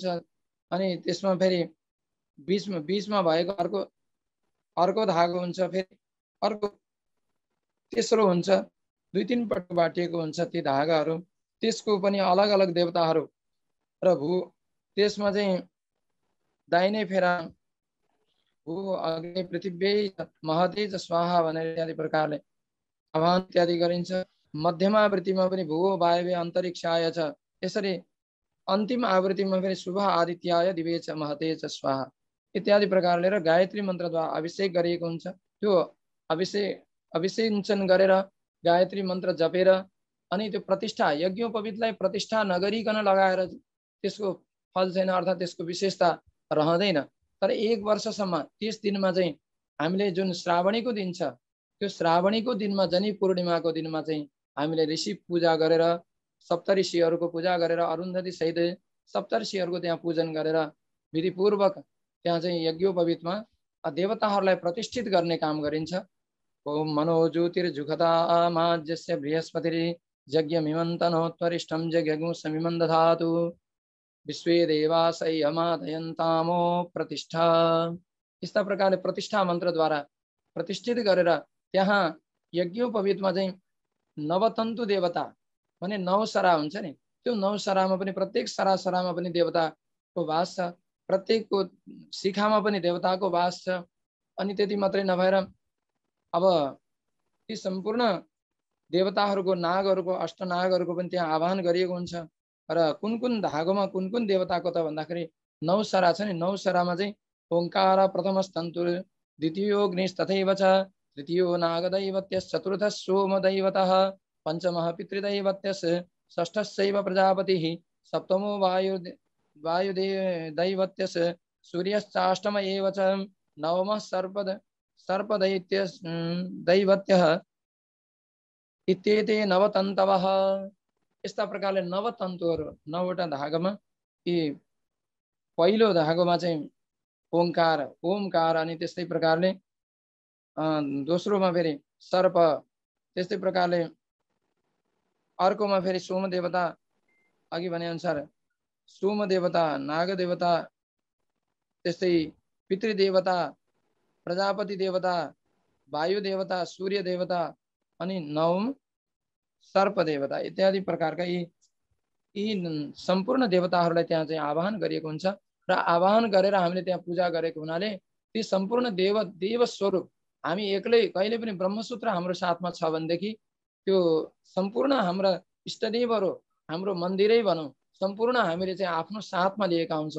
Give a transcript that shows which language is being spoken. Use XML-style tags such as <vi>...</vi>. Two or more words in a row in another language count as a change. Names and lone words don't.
<ne>अनि त्यसमा फेरि बीचमा भएको अर्को धागो हुन्छ, फेरि अर्को तेस्रो हुन्छ, 2-3 पटक बाटिएको हुन्छ ती धागाहरू। त्यसको पनि अलग अलग देवताहरू र त्यसमा चाहिँ दाहिने फेरा</ne> <sa>भू अग्नि पृथ्वी महते च स्वाहा</sa> <ne>भनेर इत्यादि प्रकारले आह्वान इत्यादि गरिन्छ। मध्यमा आवृत्तिमा पनि</ne> <sa>भू वायवे अन्तरिक्षाय</sa> <ne>छ, यसरी अन्तिम आवृत्तिमा फेरि</ne> <sa>शुभ आदित्याय दिवे च महते च स्वाहा</sa> <ne>इत्यादि प्रकारले र गायत्री मन्त्रद्वारा अभिषेक गरिएको हुन्छ। त्यो अभिषेचन गरेर गायत्री मन्त्र जपेर अनि त्यो प्रतिष्ठा यज्ञोपवीतलाई प्रतिष्ठा नगरिकन लगाएर त्यसको फल छैन, अर्थात् त्यसको विशेषता रहँदैन। तर 1 वर्षसम्म 30 दिनमा चाहिँ हामीले जुन श्रावणीको दिन छ, त्यो श्रावणीको दिनमा जनी पूर्णिमाको दिनमा चाहिँ हामीले ऋषि पूजा गरेर सप्तऋषिहरूको पूजा गरेर अरुन्धती सहित सप्तऋषिहरूको त्यहाँ पूजन गरेर विधिपूर्वक त्यहाँ चाहिँ यज्ञोपवीतमा देवताहरूलाई प्रतिष्ठित गर्ने काम गरिन्छ।</ne> <sa>ओम मनो ज्योतिर्जुखतामाज्यस्य बृहस्पतिर् यज्ञमिमन्तनोत्वरिष्ठं यज्ञगुं समिमं दधातु विश्वे देवासयमादयन्तामो प्रतिष्ठा।</sa> <ne>इस प्रकारले प्रतिष्ठा मन्त्रद्वारा प्रतिष्ठित गरेर त्यहाँ यज्ञोपवीतमा चाहिँ नवतन्तु देवता भने 9 सरा हुन्छ नि, त्यो 9 सरामा पनि प्रत्येक सरामा पनि देवताको वास छ, प्रत्येकको शिखामा पनि देवताको वास छ। अनि त्यति मात्रै नभएर अब ती सम्पूर्ण देवताहरूको नागहरूको अष्टनागहरूको पनि त्यहाँ आह्वान गरिएको हुन्छ। र कुन धागोमा कुन देवताको त भन्दाखेरि 9 सरा छ नि, 9 सरामा चाहिँ</ne> <sa>ओंकार प्रथमस्तन्तु द्वितीयो अग्निस्तथैव च तृतीयो नागदैवत्यस् चतुर्थः सोमदैवतः पंचमः पितृदैवत्यस् षष्ठस्यैव प्रजापतिः सप्तमो वायुदैवत्यस् सूर्यश्चाष्टम एव च नवमः सर्पदैवत्यः इत्येते नवतन्तवः।</sa> <ne>यस्ता प्रकारले नवतन्तुहरू 9वटा धागोमा यी पहिलो धागोमा चाहिँ ओमकार अनि त्यस्तै प्रकारले दोस्रोमा फेरि सर्प, त्यस्तै प्रकारले अर्कोमा फेरि सोम देवता, अघि भने अनुसार सोम देवता, नाग देवता, त्यस्तै पितृदेवता, प्रजापति देवता, वायु देवता, सूर्य देवता अनि नवम सर्प देवता इत्यादि प्रकारका यी सम्पूर्ण देवताहरूलाई त्यहाँ चाहिँ आह्वान गरिएको हुन्छ। र आह्वान गरेर हामीले त्यहाँ पूजा गरेको हुनाले ती सम्पूर्ण देव स्वरूप हामी एक्लै कहिले पनि ब्रह्मसूत्र हाम्रो साथमा छ भनेदेखि त्यो सम्पूर्ण हाम्रा इष्टदेवहरू हाम्रो मन्दिरै भनौँ सम्पूर्ण हामीले चाहिँ आफ्नो साथमा लिएका हुन्छौँ।</ne>